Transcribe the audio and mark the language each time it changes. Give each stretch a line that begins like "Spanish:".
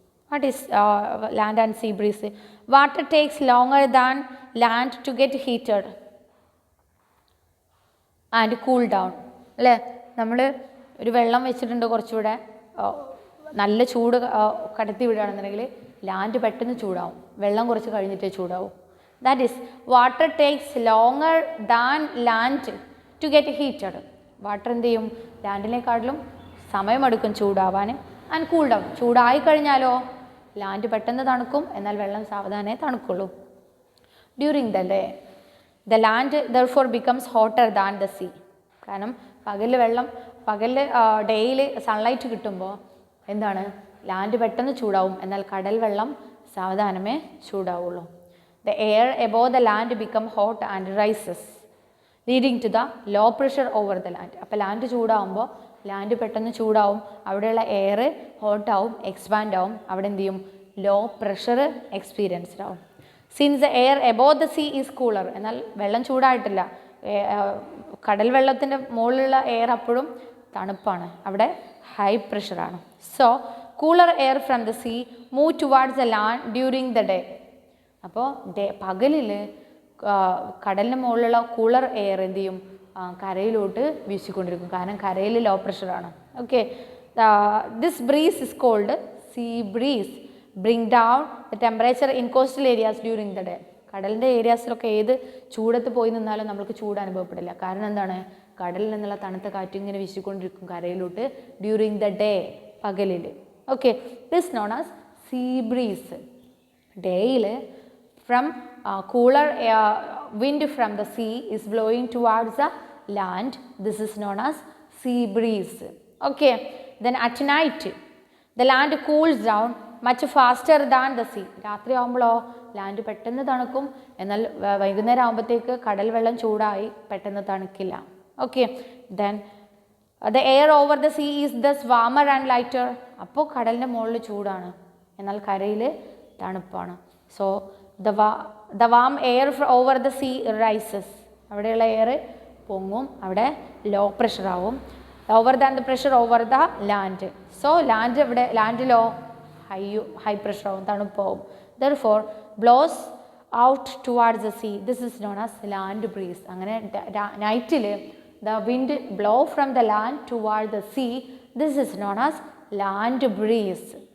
English: What is land and sea breeze? Water takes longer than land to get heated and cool down.
Malayalam: അല്ലേ, നമ്മൾ ഒരു വെള്ളം വെച്ചിട്ടുണ്ട്, കുറച്ചുകൂടെ നല്ല ചൂട് കടത്തി വിടുകയാണെന്നുണ്ടെങ്കിൽ ലാൻഡ് പെട്ടെന്ന് ചൂടാവും, വെള്ളം കുറച്ച് കഴിഞ്ഞിട്ടേ ചൂടാവും.
English: That is, water takes longer than land to get heated.
Malayalam: Water എന്ത് ചെയ്യും, ലാൻഡിനെക്കാട്ടിലും സമയമെടുക്കും ചൂടാവാൻ.
English: and cool down,
Malayalam: ചൂടായി കഴിഞ്ഞാലോ ലാൻഡ് പെട്ടെന്ന് തണുക്കും, എന്നാൽ വെള്ളം സാവധാനേ തണുക്കുള്ളൂ.
English: During the day the land therefore becomes hotter than the sea.
Malayalam: കാരണം പകലിൽ ഡേയിൽ സൺലൈറ്റ് കിട്ടുമ്പോൾ എന്താണ്, ലാൻഡ് പെട്ടെന്ന് ചൂടാവും, എന്നാൽ കടൽ വെള്ളം സാവധാനമേ ചൂടാവുള്ളൂ.
English: The air above the land become hot and rises, leading to the low pressure over the land.
Malayalam: അപ്പോൾ ലാൻഡ് ചൂടാവുമ്പോൾ ലാൻഡ് പെട്ടെന്ന് ചൂടാവും, അവിടെയുള്ള എയർ ഹോട്ടാവും, എക്സ്പാൻഡ് ആവും, അവിടെ എന്ത് ചെയ്യും, ലോ പ്രഷർ എക്സ്പീരിയൻസ്ഡ് ആവും.
English: Since the air above the sea is cooler.
Malayalam: എന്നാൽ വെള്ളം ചൂടായിട്ടില്ല, കടൽ വെള്ളത്തിൻ്റെ മുകളിലുള്ള എയർ അപ്പോഴും തണുപ്പാണ്, അവിടെ high പ്രഷറാണ്.
English: So cooler air from the sea move towards the land during the day.
Malayalam: അപ്പോൾ പകലിൽ കടലിന് മുകളിലുള്ള കൂളർ എയർ എന്ത് ചെയ്യും, കരയിലോട്ട് വീശിക്കൊണ്ടിരിക്കും, കാരണം കരയിൽ law പ്രഷറാണ്.
English: Okay, this breeze is cold sea breeze. Bring down the temperature in coastal areas during the day.
Malayalam: കടലിൻ്റെ ഏരിയാസിലൊക്കെ ഏത് ചൂടത്ത് പോയി നിന്നാലും നമുക്ക് ചൂട് അനുഭവപ്പെടില്ല. കാരണം എന്താണ്, കടലിൽ നിന്നുള്ള തണുത്ത കാറ്റ് ഇങ്ങനെ വീശിക്കൊണ്ടിരിക്കും കരയിലോട്ട്
English: during the day,
Malayalam: പകലിൽ.
English: Okay, this known as sea breeze. ഡേയിൽ from cooler wind from the sea is blowing towards the land. This is known as sea breeze. Okay, then at night the land cools down much faster than the sea.
Malayalam: രാത്രി ആകുമ്പോഴോ land പെട്ടെന്ന് തണുക്കും, എന്നാൽ വൈകുന്നേരം ആകുമ്പോഴത്തേക്ക് കടൽ വെള്ളം ചൂടായി പെട്ടെന്ന് തണുക്കില്ല.
English: Okay, then the air over the sea is thus warmer and lighter.
Malayalam: അപ്പോൾ കടലിൻ്റെ മുകളിൽ ചൂടാണ്, എന്നാൽ കരയിൽ തണുപ്പാണ്.
English: So the warm air over the sea rises.
Malayalam: അവിടെയുള്ള എയർ പൊങ്ങും, അവിടെ ലോ പ്രഷർ ആവും,
English: Lower than the pressure over the land.
Malayalam: So ലാൻഡിലോ high pressure ആവും, തണുപ്പാവും.
English: therefore blows out towards the sea. This is known as land breeze.
Malayalam: അങ്ങനെ നൈറ്റിൽ
English: the wind blow from the land toward the sea. This is known as land breeze.